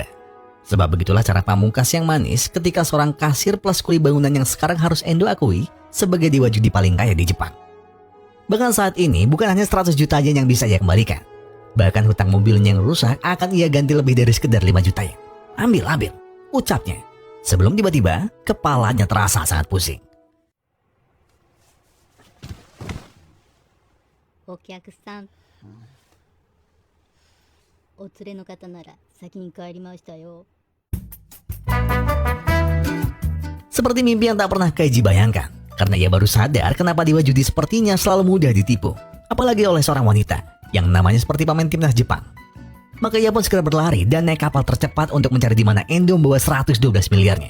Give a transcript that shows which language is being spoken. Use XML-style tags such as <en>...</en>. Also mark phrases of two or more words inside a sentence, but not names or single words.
<id>Sebab begitulah cara pamungkas yang manis ketika seorang kasir plus kuli bangunan yang sekarang harus Endo akui sebagai dewa judi paling kaya di Jepang. Bahkan saat ini bukan hanya 100 juta yen yang bisa ia kembalikan. Bahkan hutang mobilnya yang rusak akan ia ganti lebih dari sekedar 5 juta yen. Ambil, ucapnya. Sebelum tiba-tiba, kepalanya terasa sangat pusing.</id> <ja>お客さん、お連れの方なら先に帰りましたよ。</ja> <id>Seperti mimpi yang tak pernah Kaiji bayangkan. Karena ia baru sadar kenapa dewa judi sepertinya selalu mudah ditipu. Apalagi oleh seorang wanita yang namanya seperti pemain timnas Jepang. Maka ia pun segera berlari dan naik kapal tercepat untuk mencari di mana Endo membawa 112 miliarnya.</id>